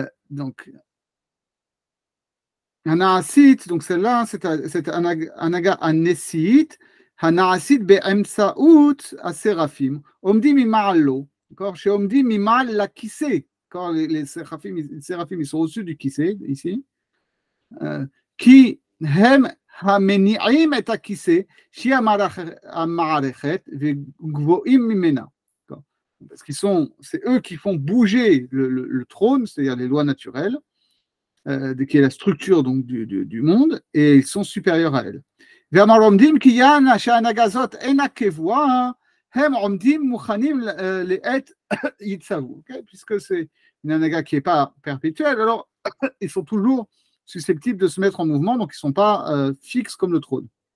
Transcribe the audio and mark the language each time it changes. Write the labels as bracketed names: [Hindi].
[French] Donc, Hanaasit, donc celle-là, c'est Anaga Anesiit, [Hebrew] Hanaasit be'emsaout Aseraphim, Omdi mima'allo. [French] D'accord? [Hebrew] Chez Omdi mima'al la kissé. [French] Les séraphim, ils sont au-dessus du kissé, ici. [Hebrew] כי הם המניעים את הכיסא שהיא המערכת וגבוהים ממנה. [French] Parce qu'ils c'est eux qui font bouger le trône, c'est-à-dire les lois naturelles, qui est la structure donc, du monde, et ils sont supérieurs à elle. [Hebrew] ואמר עומדים כי יען שההנהגה הזאת אינה קבועה, הם עומדים מוכנים לעת יצאו. [French] Puisque c'est une hanhaga qui n'est pas perpétuelle, alors ils sont toujours susceptibles de se mettre en mouvement, donc ils ne sont pas fixes comme le trône.